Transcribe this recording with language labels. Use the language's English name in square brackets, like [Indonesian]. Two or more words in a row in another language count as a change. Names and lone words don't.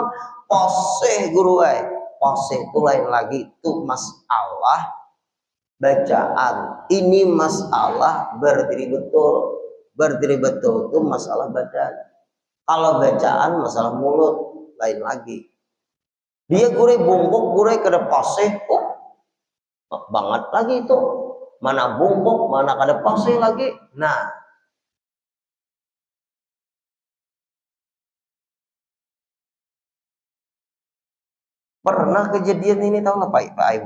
[Banjar] Poseh guru poseh itu lain lagi, itu masalah bacaan. Ini masalah berdiri betul. Berdiri betul itu masalah badan. Kalau bacaan masalah mulut lain lagi. Dia gure bungkuk, gure kada poseh, banget lagi itu. Mana bungkuk, mana kada poseh lagi. Nah, pernah kejadian ini tahu nggak Pak Ibu?